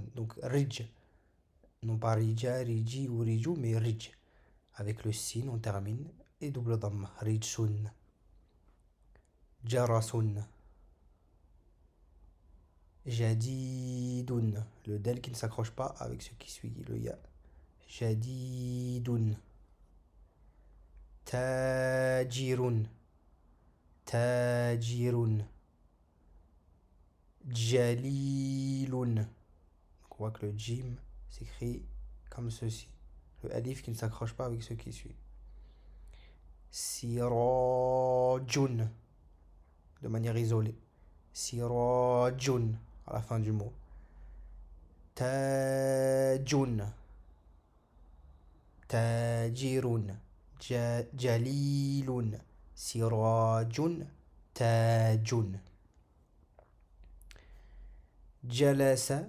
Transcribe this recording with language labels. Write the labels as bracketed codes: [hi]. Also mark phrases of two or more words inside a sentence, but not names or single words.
[fr] Donc Rij, non pas Rija, Riji ou Riju, mais Rij. Avec le sin, on termine. Et double dhamma, Rijsun. [ar] جرسٌ. جديدٌ. [fr] Le del qui ne s'accroche pas avec ce qui suit le ya. [ar] جديدٌ. تاجرٌ. تاجرٌ. جليلٌ. [fr] Donc on voit que le jim s'écrit comme ceci. Le alif qui ne s'accroche pas avec ce qui suit. Sirajun. De manière isolée. Sirajun à la fin du mot. [ar] تاجٌ. تاجرٌ. جليلٌ. سراجٌ. تاجٌ. جلسَ.